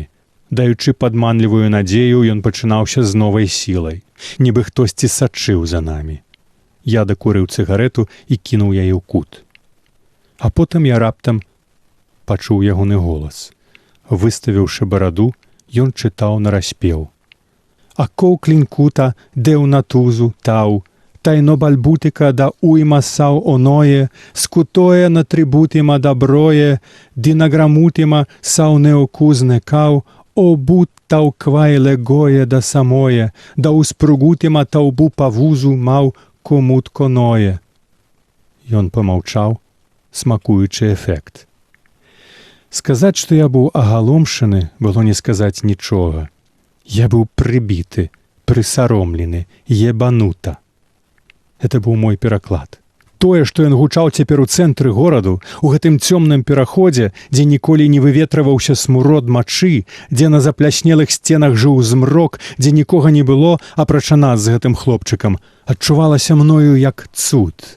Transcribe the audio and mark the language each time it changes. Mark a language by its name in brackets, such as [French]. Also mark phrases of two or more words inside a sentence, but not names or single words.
[Belarusian] Даючы падманлівую надзею, ён пачынаўся з новай сілай, нібы хтосьці сачыў за намі. Я дакурыў цыгарэту і кінуў яе ў кут. А потым я раптам пачуў ягоны голас. Выставіўшы бараду, ён чытаў нараспеў. Акоў клінкута, деў натузу, тау, тайно бальбутика да уйма сау оное, скутое на трибутима доброе, динаграмутима сау неокузне кау, обут тау квайле гое да самое, да успругутима таубу павузу мау комут коное. Ён помаўчаў, смакуючы эфект. Сказаць, што я быў агаломшаны, было не сказаць нічога. Я быў прыбіты, прысаромлены, ебанута. Это быў мой пераклад. Тое, што ён гучаў цяпер у цэнтры гораду, у гэтым цёмным пераходзе, дзе ніколі не выветрываўся смурод мачы, дзе на запляснелых сценах жыў змрок, дзе нікога не было, апрача нас з гэтым хлопчыкам, адчувалася мною як цуд.